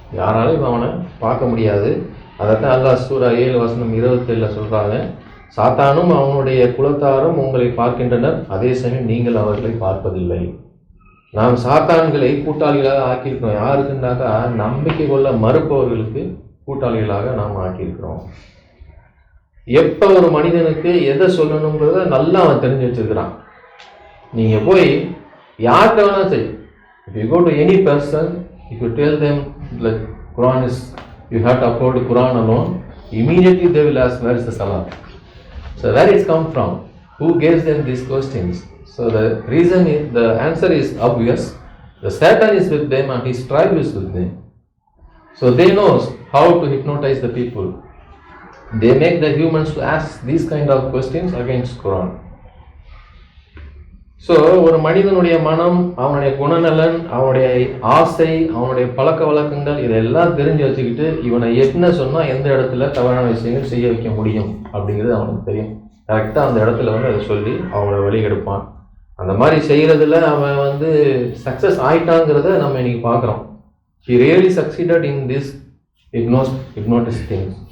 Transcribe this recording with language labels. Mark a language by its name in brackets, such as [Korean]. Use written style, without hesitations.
[Tamil] யாராலையும் அவனை பார்க்க முடியாது. அதைத்தான் அல்லாஹ் சூரா 7 வசனம் 27 சொல்கிறாங்க, சாத்தானும் அவனுடைய குலத்தாரும் உங்களை பார்க்கின்றனர், அதே சமயம் நீங்கள் அவர்களை பார்ப்பதில்லை. நாம் சாத்தான்களை கூட்டாளிகளாக ஆக்கியிருக்கிறோம். யாருக்குன்னாக்கா நம்பிக்கை கொள்ள மறுப்பவர்களுக்கு கூட்டாளிகளாக நாம் ஆக்கியிருக்கிறோம். எப்போ ஒரு மனிதனுக்கு எதை சொல்லணுங்கிறத நல்லா அவன் தெரிஞ்சு வச்சிருக்கிறான். நீங்கள் போய் யார்கிட்ட வேணாலும் சரி, [English] if you go to any person, if you tell them like Quran is, you have to uphold Quran alone, immediately they will ask where is the Salah. So where it's come from? Who gives them these questions? So the reason is, the answer is obvious. The Satan is with them and his tribe is with them. So they know how to hypnotize the people. They make the humans to ask these kind of questions against Quran. [Tamil] So ஒரு மனிதனுடைய மனம், அவனுடைய குணநலன், அவனுடைய ஆசை, அவனுடைய பழக்க வழக்கங்கள், இதெல்லாம் தெரிஞ்சு வச்சுக்கிட்டு இவனை என்ன சொன்னால் எந்த இடத்துல தவறான விஷயங்கள் செய்ய வைக்க முடியும் அப்படிங்கிறது அவனுக்கு தெரியும். கரெக்டாக அந்த இடத்துல அதை சொல்லி அவங்கள வழி எடுப்பான். அந்த மாதிரி செய்கிறதுல அவன் வந்து சக்ஸஸ் ஆயிட்டாங்கிறத நம்ம இன்னைக்கு பார்க்குறோம். [English] He really succeeded in this hypnotist things.